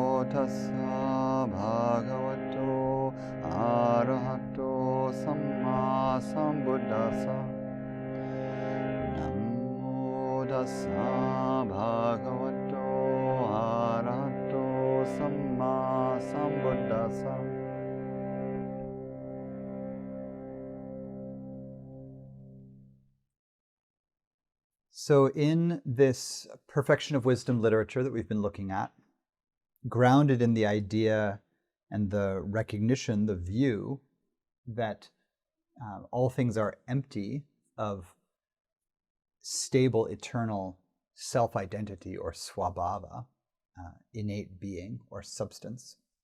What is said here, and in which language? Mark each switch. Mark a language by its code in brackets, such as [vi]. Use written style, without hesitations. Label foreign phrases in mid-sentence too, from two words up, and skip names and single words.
[pi] tassa bhagavato arahato samma sambuddhassa. Namo tassa bhagavato arahato samma sambuddhassa. [en] So in this perfection of wisdom literature that we've been looking at, grounded in the idea and the recognition, the view that all things are empty of stable, eternal self-identity or swabhava, innate being or substance.